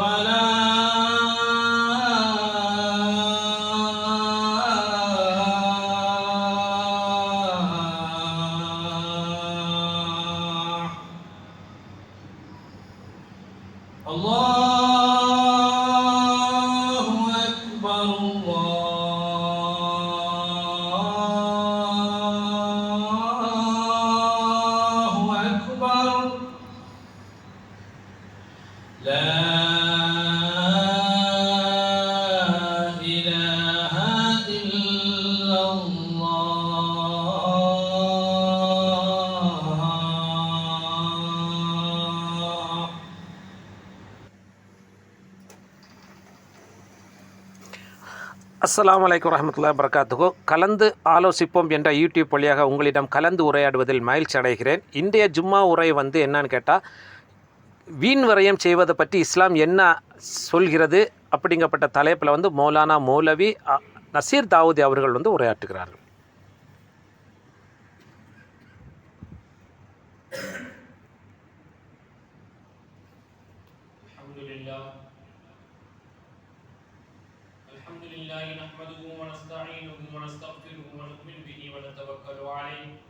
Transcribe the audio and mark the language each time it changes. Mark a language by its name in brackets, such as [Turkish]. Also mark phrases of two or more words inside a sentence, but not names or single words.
[Arabic] الفلاح الله أكبر الله أكبر لا إله إلا الله. السلام عليكم ورحمة الله وبركاته. [Tamil] கலந்து ஆலோசிப்போம் என்ற யூடியூப் வழியாக உங்களிடம் கலந்து உரையாடுவதில் மகிழ்ச்சி அடைகிறேன். இன்றைய ஜும்மா உரை என்னன்னு கேட்டால், வீண் விரயம் செய்வதை பற்றி இஸ்லாம் என்ன சொல்கிறது அப்படிங்கப்பட்ட தலைப்பில் மௌலானா மௌலவி நசீர் தாவூதி அவர்கள் உரையாற்றுகிறார்கள். [Arabic] الحمد لله نحمده ونستعينه ونستغفره ونؤمن به ونتوكل عليه